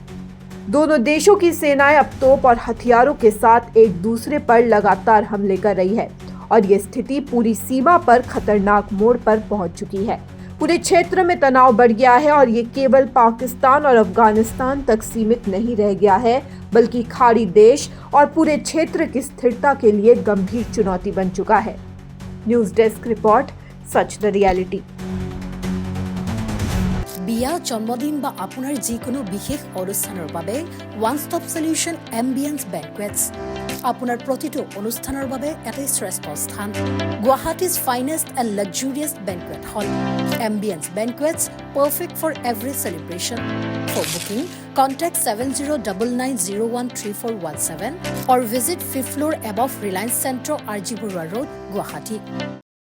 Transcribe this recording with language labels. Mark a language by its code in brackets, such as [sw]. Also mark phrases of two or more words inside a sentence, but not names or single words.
[hi] दोनों देशों की सेनाएं अब तोप और हथियारों के साथ एक दूसरे पर लगातार हमले कर रही है और ये स्थिति पूरी सीमा पर खतरनाक मोड़ पर पहुंच चुकी है। पूरे क्षेत्र में तनाव बढ़ गया है और ये केवल पाकिस्तान और अफगानिस्तान तक सीमित नहीं रह गया है, बल्कि खाड़ी देश और पूरे क्षेत्र की स्थिरता के लिए गंभीर चुनौती बन चुका है। [en] News desk report, Sach The Reality. [as] বিয়া জন্মদিন বা আপোনাৰ যিকোনো বিশেষ অনুষ্ঠানৰ বাবে [en] one stop solution [as] এম্বিয়েন্স বেংকুৱেটছ আপোনাৰ প্ৰতিটো অনুষ্ঠানৰ বাবে এটাই শ্ৰেষ্ঠ স্থান। [en] Guwahati's finest and luxurious banquet hall Ambience Banquets, perfect for every celebration. For booking, contact 7099013417 or visit 5th floor above Reliance Centro, RG Burwa Road, Guwahati.